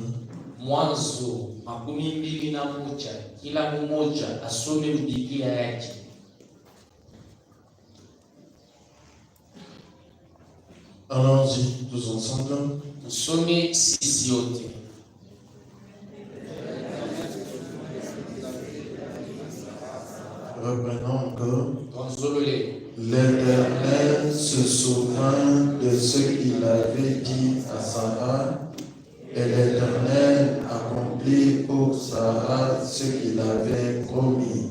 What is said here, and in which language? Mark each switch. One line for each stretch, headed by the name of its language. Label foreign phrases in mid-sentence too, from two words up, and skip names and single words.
Swahili: Mwanzo 21, kila mmoja asome Biblia yake.
French: Allons-y tous ensemble.
Swahili: Tusome sisi yote.
French: Reprenons encore.
Lingala: Tonzolole.
French: L'Éternel se souvint de ce qu'il avait dit à Sarah, et l'Éternel accomplit pour Sarah ce qu'il avait promis.